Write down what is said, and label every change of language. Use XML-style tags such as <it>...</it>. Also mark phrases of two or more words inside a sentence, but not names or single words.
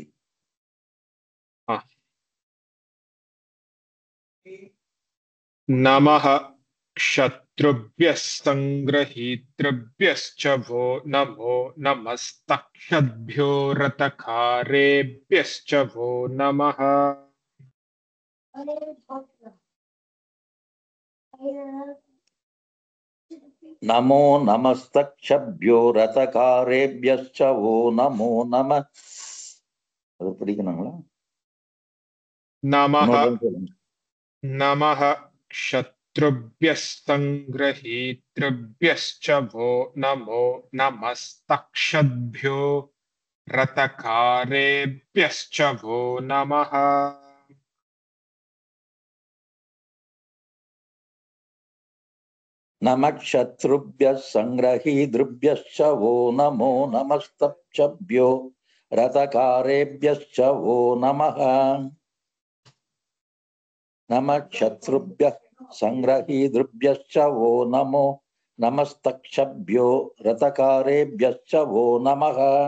<sa>हाँ नमः शत्रुभ्यः संग्रहीतृभ्यश्च वो नमो नमस्तक्षद्भ्यो रथकारेभ्यश्च वो नमः नमो नमस्तक्षभ्यो रथकारेभ्यश्च वो नमो नमः</sa> <ta>அது படிக்கணுங்களா</ta> <sa>नमः</sa> <ta>இன்னொரு தடவை சொல்லுங்க.</ta> <sa>नमः शत्रुभ्यः संग्रहीतृभ्यश्च वो नमो नमस्तक्षद्भ्यो रथकारेभ्यश्च वो नमः नमः शत्रुभ्यः संग्रहीतृभ्यश्च वो नमो नमस्तक्षभ्यो रथकारेभ्यश्च वो नमः नमः शत्रुभ्यः संग्रहीतृभ्यश्च वो नमो नमस्तक्षभ्यो रथकारेभ्यश्च वो नमः</sa>